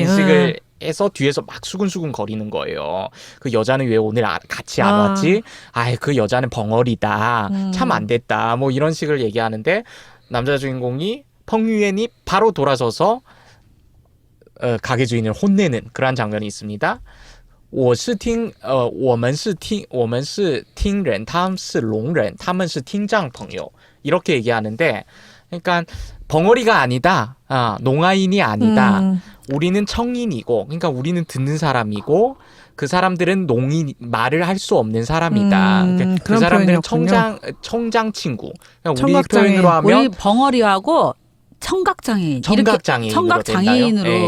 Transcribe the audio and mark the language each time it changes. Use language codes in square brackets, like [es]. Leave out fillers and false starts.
[ko] 인식을 해서 뒤에서 막 수근수근 거리는 거예요. 그 여자는 왜 오늘 같이 안 왔지? 아이 그 여자는 벙어리다. 참 안 됐다. 뭐 이런 식을 얘기하는데 남자 주인공이 펑유엔이 바로 돌아서서 가게 주인을 혼내는 그러한 장면이 있습니다. [zh] 我是听我们是听人他们是聋人他们是听障朋友 [ko] 이렇게 얘기하는데 그러니까 벙어리가 아니다. 농아인이 아니다. 우리는 청인이고 그러니까 우리는 듣는 사람이고 그 사람들은 말을 할 수 없는 사람이다. 그러니까 그 그런 사람들은 표현이었군요. 청장 친구. 그러니까 우리 청각장애인. 표현으로 하면 우리 벙어리하고 청각장애인. 청각장애인으로